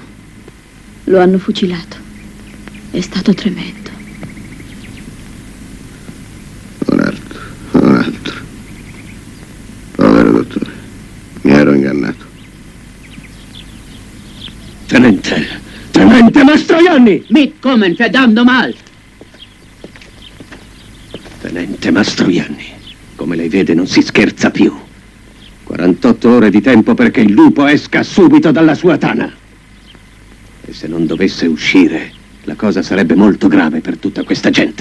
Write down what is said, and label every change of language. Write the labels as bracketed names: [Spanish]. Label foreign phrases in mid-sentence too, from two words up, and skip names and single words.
[Italian] Lo hanno fucilato. È stato tremendo. Un altro. Povero dottore. Mi ero ingannato. Tenente Mastroianni! [German] Mit kommen, verdammt mal! [Italian] Tenente Mastroianni, come lei vede non si scherza più. 48 ore di tempo perché il lupo esca subito dalla sua tana. E se non dovesse uscire, la cosa sarebbe molto grave per tutta questa gente.